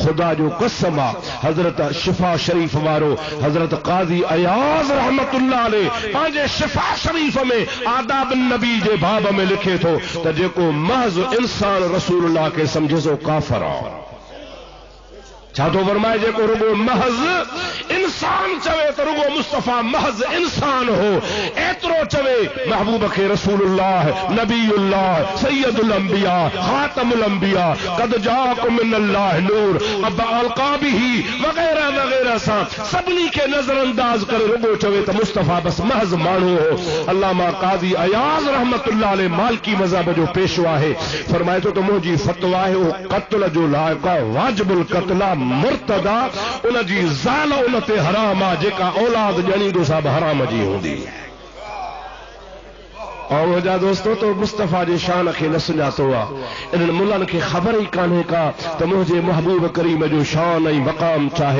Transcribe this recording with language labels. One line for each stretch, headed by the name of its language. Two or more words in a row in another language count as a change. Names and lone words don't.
Sindhi: खुदा जो कसम आहे, हज़रत शिफा शरीफ वारो हज़रत काज़ी अयाज़
Arabic: رحمة الله عليه
Sindhi: पंहिंजे शिफा शरीफ में आदाब नबी जे बाब में लिखे थो त जेको महज़ इंसान रसूलुल्लाह के समझे सो काफ़िर आहे। छा थो फरमाए? जेको रुगो महज़ इंसान चवे तो रुगो मुस्तफ़ा महज़ इंसान हो, एतिरो चवे महबूब खे रसूलुल्लाह, नबीउल्लाह, सैयदुल अंबिया, खातमुल अंबिया,
Arabic: قد جاءكم من الله نور,
Sindhi: अब अलक़ाबिही वगैरह वगैरह सां सभिनी खे नज़रअंदाज करे रुगो चवे तो मुस्तफ़ा बस महज़ माण्हू हो। अल्लामा काज़ी अयाज़
Arabic: رحمة الله عليه
Sindhi: मालिकी मज़हब जो पेशवा है, फरमाए तो मुंहिंजी फ़तवा है वो क़त्ल जो लाइक़ आहे,
Arabic: واجب القتل مرتد,
Sindhi: उन जी ज़ाल उन ते हराम आहे जेका औलाद ॼणींदो सां बि हराम जी हूंदी। और मुंहिंजा दोस्तों तो मुस्तफ़ा जी शान खे न सुञातो आहे। इन्हनि मुल्हनि खे ख़बर ई कान्हे का त मुंहिंजे महबूब करीम जो शान ऐं मक़ाम चाहे।